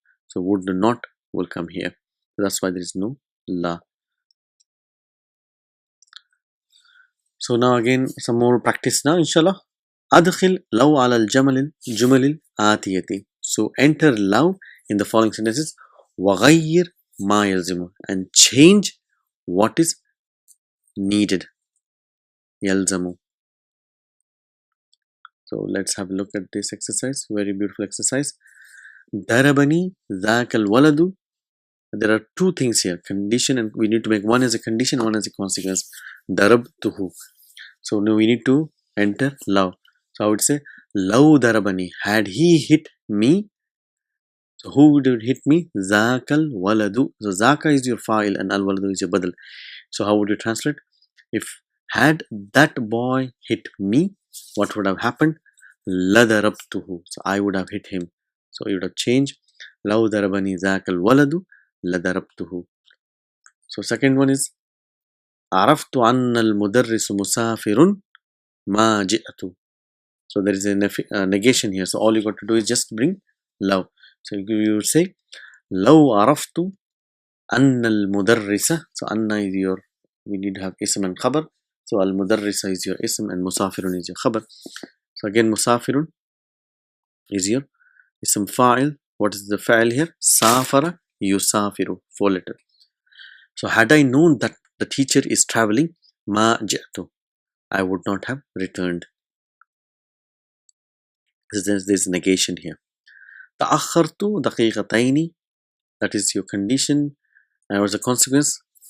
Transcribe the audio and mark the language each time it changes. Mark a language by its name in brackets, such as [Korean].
[English] So would not will come here. So that's why there is no la. So now again some more practice now inshallah. [Arabic] أدخل لو على الجمل الآتية. [English] So enter لو in the following sentences. [Arabic] وغير ما يلزم, [English] and change what is needed. [Arabic] يلزم. [English] So let's have a look at this exercise. Very beautiful exercise. [Arabic] ضربني ذاك الولد. [English] There are two things here, condition, and we need to make one as a condition, one as a consequence. [Arabic] ضربته. [English] So now we need to enter law. So I would say [Arabic] law darabani, [English] had he hit me. So who did hit me? [Arabic] Zakal waladu. [English] So zaka is your fa'il and al waladu is your badal. So how would you translate? If had that boy hit me, what would have happened? [Arabic] La darabtuhu. [English] So I would have hit him. So you would have changed. [Arabic] Law darabani zakal waladu la darabtuhu. [English] So second one is [Arabic] عرفت أن المدرس مسافر ما جئت. [English] So there is a negation here. So all you got to do is just bring law. So you would say [Arabic] لو عرفت أن المدرس. [English] So أن is your, we need to have ism and khabar. So المدرس is your ism and مسافر is your khabar. So again مسافر is your ism fa'il. What is the fa'il here? [Arabic] سافر يسافر, [English] 4 letter. So had I known that the teacher is traveling, [Arabic] ma ja'tu, [English] I would not have returned. There's negation here. [Arabic] تأخرت دقيقتين, [English] that is your condition, and what's the consequence?